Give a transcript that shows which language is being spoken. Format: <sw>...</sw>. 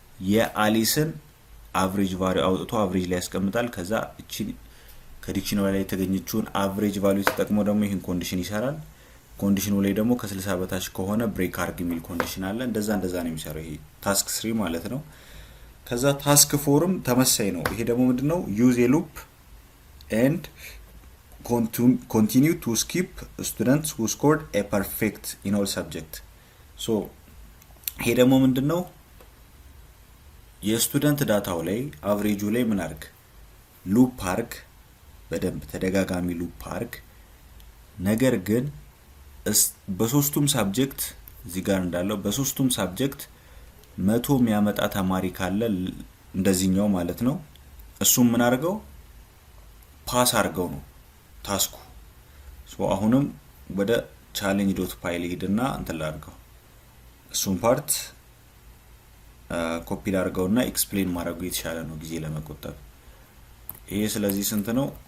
<am>የአሊስን አቨሬጅ ቫልዩ አውጥቶ አቨሬጅ ላይ ያስቀምጣል። ከዛ እቺ ከዲክሽነሪ ላይ የተገኘችውን አቨሬጅ ቫልዩ ተጠቅሞ ደግሞ ይሄን ኮንዲሽን ይሰራል። ኮንዲሽኑ ላይ ደግሞ ከ60 በታች ከሆነ ብሬክ አርግ የሚል ኮንዲሽን አለ። እንደዛ ነው የሚሰራው። ይሄ ታስክ 3 ማለት ነው። ከዛ ታስክ 4ም ተመሳሳይ ነው። ይሄ ደግሞ ምንድነው?</am> <en>ዩዝ ኤ ሉፕ ኤንድ continue to skip students who scored a perfect in all subject.</en> <am>so ይሄ ደግሞ ምንድነው? የስቱደንት ዳታው ላይ አቨሬጁ ላይ ምን አርግ ሉፕ አርግ፣ በደንብ ተደጋጋሚ ሉፕ አርግ። ነገር ግን በሶስቱም ሳብጀክት እዚህ ጋር እንዳለው በሶስቱም ሳብጀክት 100 የሚያመጣ ተማሪ ካለ እንደዚህኛው ማለት ነው እሱም ምን አርገው ፓስ አርገው ነው ታስኩ። ሶ አሁንም ወደ challenge.py ሄድና እንትን ላድርገው እሱን ፓርት ኮፒ ላድርገውና ኤክስፕሌን ማድረጉ የተሻለ ነው ጊዜ ለመቆጠብ። ይሄ ስለዚህ ስንት ነው?</am>